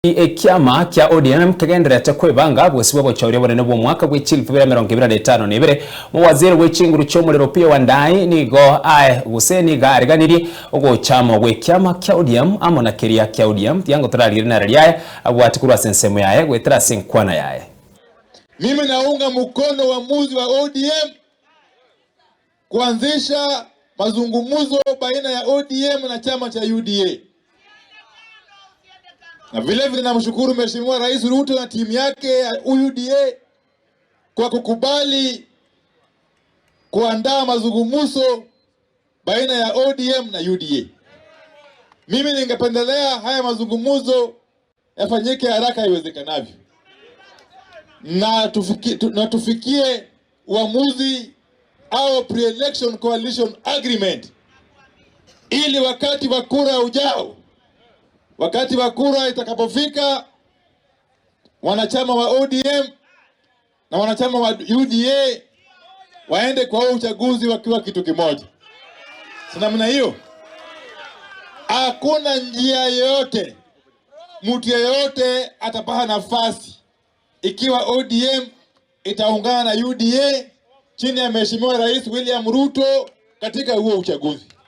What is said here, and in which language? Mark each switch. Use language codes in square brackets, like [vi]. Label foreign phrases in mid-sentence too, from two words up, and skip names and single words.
[guz] Ekiama kya ODM kagenderete kwebanga bwesibwe bochauria bonene bwo mwaka gw'echilfu 2025 muwaziri w'echinguru cy'omuliro pia Wandayi nigo guseni gariganiri ogochama gwekiama kya ODM amona keria kya ODM tiango turalire na raliaye abwatikurwa sensemo yaye gwetera senkwana yaye. [sw] Mimi naunga mkono uamuzi wa ODM kuanzisha mazungumzo baina ya ODM na chama cha UDA. Na vile vile namshukuru Mheshimiwa Rais Ruto na timu yake ya UDA kwa kukubali kuandaa mazungumzo baina ya ODM na UDA. Mimi ningependelea haya mazungumzo yafanyike haraka iwezekanavyo. Na tufikie uamuzi au [en] pre-election coalition agreement [sw] ili wakati wa kura ujao, wakati wa kura itakapofika, wanachama wa ODM na wanachama wa UDA waende kwa uchaguzi wakiwa kitu kimoja. Namna hiyo, hakuna njia yoyote mtu yeyote atapata nafasi ikiwa ODM itaungana na UDA chini ya Mheshimiwa Rais William Ruto katika huo uchaguzi.